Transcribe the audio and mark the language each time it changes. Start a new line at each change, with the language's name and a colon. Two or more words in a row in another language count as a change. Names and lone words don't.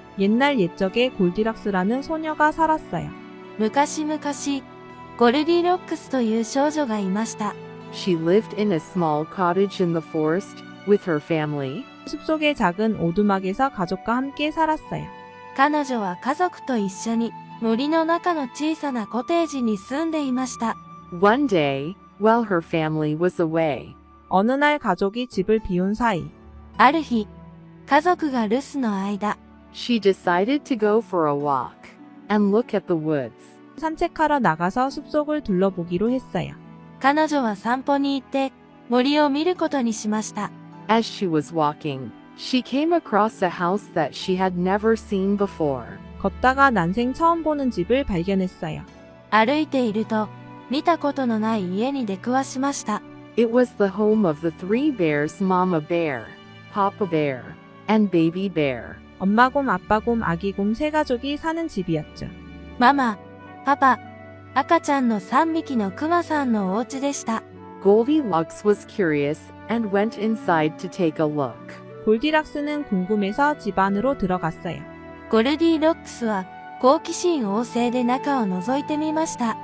Korean: 옛날 옛적에 골디락스라는 소녀가 살았어요.
Japanese: 昔々、ゴルディロックスという少女がいました。
English: She lived in a small cottage in the forest with her family.
Korean: 숲속의 작은 오두막에서 가족과 함께 살았어요.
Japanese: 彼女は家族と一緒に森の中の小さなコテージに住んでいました。
English: One day, while her family was away,
Korean: 어느 날 가족이 집을 비운 사이
Japanese: ある日、家族が留守の間、
English: she decided to go for a walk and look at the woods.
Korean: 산책하러 나가서 숲속을 둘러보기로 했어요.
Japanese: 彼女は散歩に行って森を見ることにしました。
English: As she was walking, she came across a house that she had never seen before.
Korean: 걷다가 난생 처음 보는 집을 발견했어요.
Japanese: 歩いていると見たことのない家に出くわしました。
English: It was the home of the three bears, Mama Bear, Papa Bear, and Baby Bear.
Korean: 엄마곰, 아빠곰, 아기곰 세 가족이 사는 집이었죠.
Japanese: ママ、パパ、赤ちゃんの3匹のクマさんのお家でした。
English: Goldilocks was curious and went inside to take a look.
Korean: 골디락스는 궁금해서 집 안으로 들어갔어요.
Japanese: ゴルディロックスは好奇心旺盛で中を覗いてみました。